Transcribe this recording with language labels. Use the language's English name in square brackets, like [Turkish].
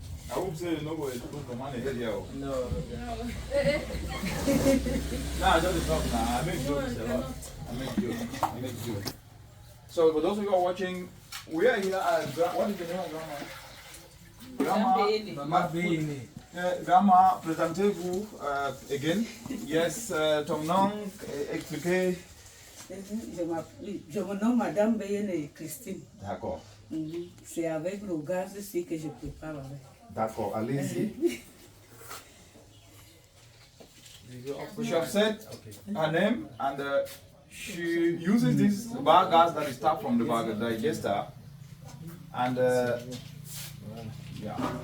[English] I hope so nobody took the money here. No. Nah, just talk now. I make jokes a lot. I make jokes. So for those of you who are watching, we are here at what is the name of Grandma? [French] Grandma, présentez-vous again. Yes, ton nom, expliquez. Je me nomme Madame Béyene Christine. D'accord. C'est avec le gaz ici que je prépare avec. D'accord, allez-y. [English] She have said her name and she uses this biogas that is tapped from the digester and yeah.